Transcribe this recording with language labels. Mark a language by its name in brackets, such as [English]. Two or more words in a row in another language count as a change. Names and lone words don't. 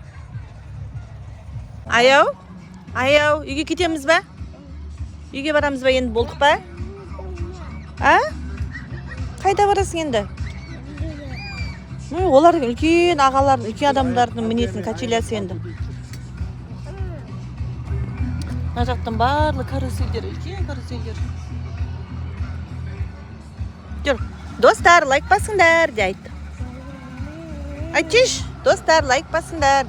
[Kazakh] Аяу, үйге кетеміз ба? Үйге барамыз ба, енді болдық ба? А? Қайда барасың енді? Олар үлкен ағалардың, үлкен адамдардың мінетін качелясы енді. Mına jaqdan barlı karuselder, ulkan karuselder. Dur. Dostlar, like basыңдар, deydi. Айтшы, достар, лайк басыңдар.